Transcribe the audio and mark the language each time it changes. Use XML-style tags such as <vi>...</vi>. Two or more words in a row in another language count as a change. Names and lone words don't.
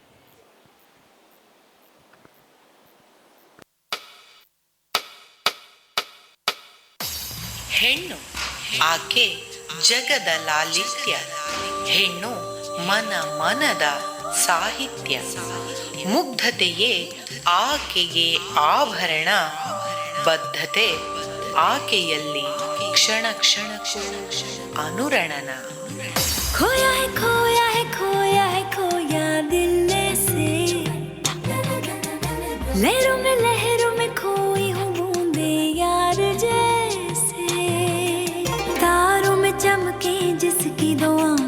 <kn>ಹೆಣ್ಣು ಆಕೆ ಜಗದ ಲಾಲಿತ್ಯ, ಹೆಣ್ಣು ಮನ ಮನದ ಸಾಹಿತ್ಯ, ಮುಗ್ಧತೆಯೇ ಆಕೆಗೆ ಆಭರಣ, ಬದ್ಧತೆ ಆಕೆಯಲ್ಲಿ ಕ್ಷಣ ಕ್ಷಣಕ್ಕೂ ಅನುರಣನ.</kn> <hi>खोया है खोया है खोया है खोया दिल से, लहरों में खोई हूँ बूंदे यार जैसे, तारों में चमके जिसकी दुआ</hi>